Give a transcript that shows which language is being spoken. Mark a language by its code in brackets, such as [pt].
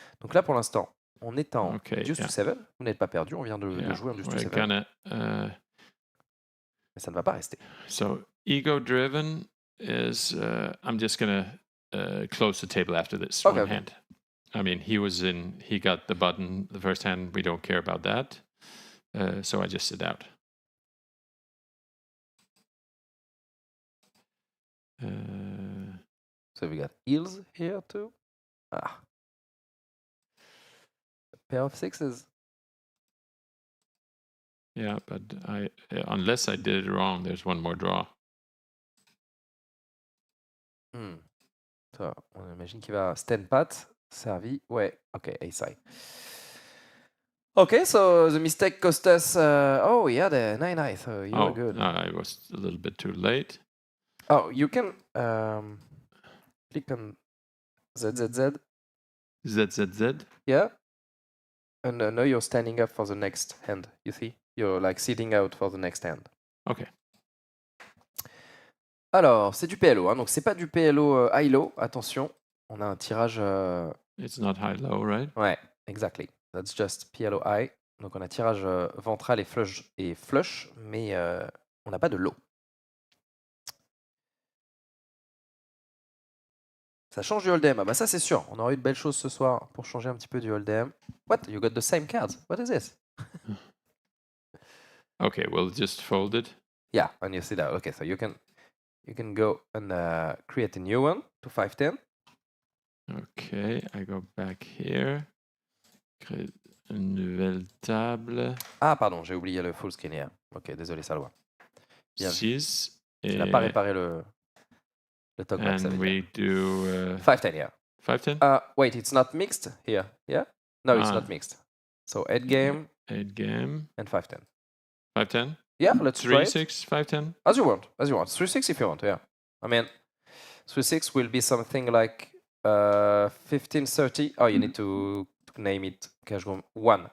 [fr] Donc là pour l'instant, on est en deuce to 7, vous n'êtes pas perdu, on vient de jouer en deuce to 7. Mais ça ne va pas rester. [en] So ego-driven is, I'm just gonna close the table after this one hand. I mean, he got the button the first hand. We don't care about that. So I just sit out. So we got heels here too. A pair of sixes. Yeah, but unless I did it wrong, there's one more draw. [fr] So, on imagine qu'il va stand pat. Servi, ouais, ok, ace high. [en] Okay, so the mistake cost us. Oh, yeah, the 9 high, so you were good. I was a little bit too late. Oh, you can click on ZZZ. ZZZ? Yeah. And now you're standing up for the next hand, you see? You're like sitting out for the next hand. Okay. [fr] Alors, c'est du PLO, hein, donc c'est pas du PLO high-low, attention. On a un tirage. [en] It's not high-low, right? [fr] Ouais, [en] exactly. That's just PLO high. [fr] Donc on a tirage ventral et flush, mais on n'a pas de low. Ça change du hold'em. Ah bah ça c'est sûr. On aura eu de belles choses ce soir pour changer un petit peu du hold'em. [en] What? You got the same cards? What is this? Okay, we'll just fold it. Yeah, and you see that. Okay, so you can go and create a new one to 5-10. Okay, I go back here. [fr] Créer une nouvelle table. Ah, pardon, j'ai oublié le full screen here. Ok, désolé, Salwa. [en] 6. [fr] Tu n'as pas réparé le talkback. [en] And we do 5-10, yeah. 5-10? Wait, it's not mixed here, yeah? No, it's not mixed. So 8 game. 8 game. And 5-10. 5-10? Yeah, let's try it. 3-6, 5-10? As you want. 3-6 if you want, yeah. I mean, 3-6 will be something like 15-30. Oh, you need to name it cash room 1.